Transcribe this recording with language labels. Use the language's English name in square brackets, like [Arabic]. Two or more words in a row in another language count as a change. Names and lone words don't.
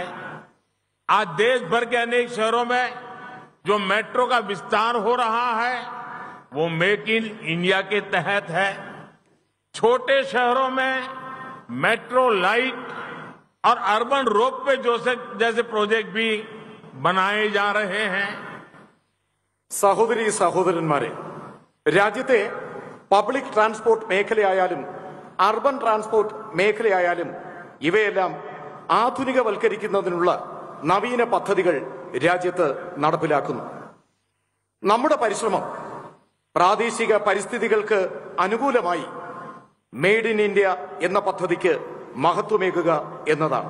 [Hindi] आज देश भर के अनेक शहरों में जो मेट्रो का विस्तार हो रहा है वो [English] make in India [Hindi] के तहत है. छोटे शहरों में [English] metro light [Hindi] और [English] urban ropeway [Hindi] जैसे प्रोजेक्ट भी बनाए जा रहे हैं. [Malayalam] സഹോദരീ സഹോദരന്മാരെ, രാജ്യത്തെ [English] public transport [Malayalam] മേഖലയായാലും [English] urban transport [Malayalam] മേഖലയായാലും ഇവയെല്ലാം ആധുനികവൽക്കരിക്കുന്നതിനുള്ള നവീന പദ്ധതികൾ രാജ്യത്ത് നടപ്പിലാക്കുന്നു. നമ്മുടെ പരിശ്രമം പ്രാദേശിക പരിസ്ഥിതികൾക്ക് അനുകൂലമായി [English] made in India [Malayalam] എന്ന പദ്ധതിക്ക് മഹത്വമേകുക എന്നതാണ്.